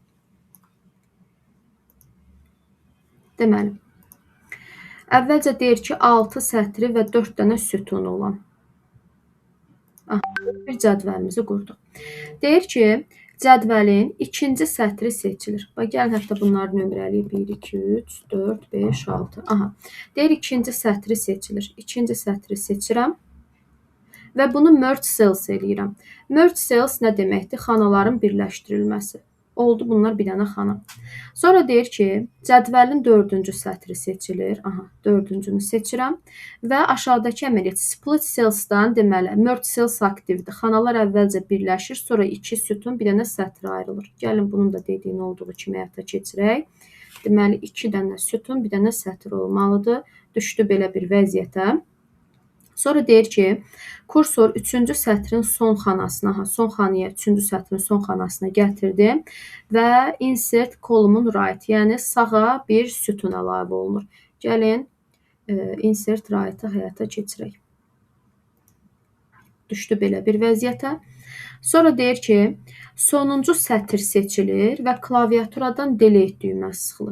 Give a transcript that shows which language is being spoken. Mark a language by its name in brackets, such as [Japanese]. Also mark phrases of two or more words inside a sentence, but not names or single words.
[Azerbaijani] Deməli, əvvəlcə deyir ki, 6 sətri və 4 dənə sütunu olan bir cədvəlimizi qurduq. Deyir ki, cədvəlin ikinci sətri seçilir. Gəlin, hətta bunları nömrəliyib. 1, 2, 3, 4, 5, 6. Aha. Deyir, ikinci sətri seçilir. İkinci sətri seçirəm və bunu [English] merge cells [Azerbaijani] eləyirəm. [English] Merge cells [Azerbaijani] nə deməkdir? Xanaların birləşdirilməsi. Oldu, bunlar bir dənə xana. Sonra deyir ki, cədvəlin 4-cü sətri seçilir. Aha, 4-cünü seçirəm və aşağıdakı əməliyyat [English] split cells'dan [Azerbaijani] deməli [English] merge cells [Azerbaijani] aktivdir. Xanalar əvvəlcə birləşir, sonra 2 sütun, bir dənə sətr ayrılır. Gəlin bunun da dediyin olduğu kimi həyata keçirək. Deməli 2 dənə sütun, bir dənə sətr olmalıdır. Düşdü belə bir vəziyyətə. Sonra deyir ki, kursor 3-cü sətrin son xanasına, son xanaya 3-cü sətrin son xanasına gətirdim və [English] insert column right, [Azerbaijani] yəni sağa bir sütun əlavə olunur. Gəlin [English] insert right-ı [Azerbaijani] həyata keçirək. Düşdü belə bir vəziyyətə. Sonra deyir ki, sonuncu sətr seçilir və klaviaturadan delete düyməsi sıxılır.